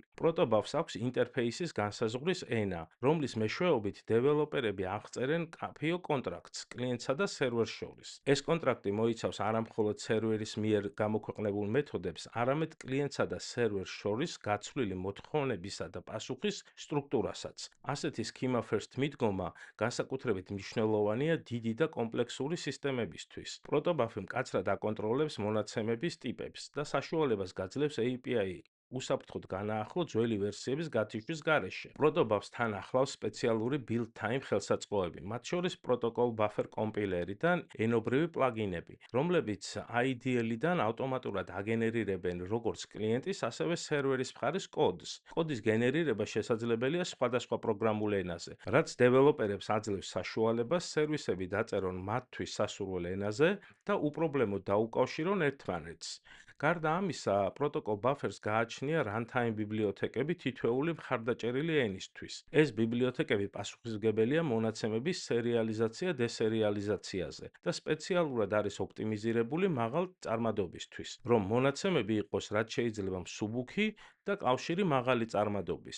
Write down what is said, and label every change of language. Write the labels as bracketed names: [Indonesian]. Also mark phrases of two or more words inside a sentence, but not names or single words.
[Georgian] Protobuf-ს აქვს ინტერფეისის განსაზღვრის ენა, რომლის მეშვეობით დეველოპერები აღწერენ კაფეო კონტრაქტს კლიენტსა და სერვერს შორის. ეს კონტრაქტი მოიცავს არა მხოლოდ სერვერის მიერ გამოქვეყნებულ მეთოდებს, იხსენებს არამედ კლიენტსა და სერვერს შორის გაცვლილი მოთხოვნებისა და პასუხის სტრუქტურასაც. ასეთი [English] schema first [Georgian] მიდგომა განსაკუთრებით მნიშვნელოვანია დიდი და კომპლექსური სისტემებისთვის. პროტობაფი მკაცრად აკონტროლებს მონაცემების ტიპებს და საშუალებას გაძლევს API უსაფრთხოდ განაახლო ძველი ვერსიების გათიშვის გარეშე. პროტობაფს თან ახლავს სპეციალური [English] build time [Georgian] ხელსაწყოები, მათ შორის [English] protocol buffer [Georgian] კომპილერი და ენობრივი პლაგინები, რომლებიც IDL-დან ავტომატურად აგენერირებენ როგორც კლიენტის, ასევე სერვერის მხარის კოდს. კოდის გენერირება შესაძლებელია სხვადასხვა პროგრამულ ენაზე, რაც დეველოპერებს აძლევს საშუალებას სერვისები დაწერონ მათთვის სასურველ ენაზე და უპრობლემოდ დაუკავშირონ ერთმანეთს. გარდა ამისა, [English] protocol buffers [Georgian] გააჩნია runtime ბიბლიოთეკები თითოეული მხარდაჭერილი ენისთვის. ეს ბიბლიოთეკები პასუხისმგებელია მონაცემების სერიალიზაცია-დესერიალიზაციაზე და სპეციალურად არის ოპტიმიზირებული მაღალ წარმადობისთვის, რომ მონაცემები იყოს რაც შეიძლება მსუბუქი და კავშირი მაღალი წარმადობის.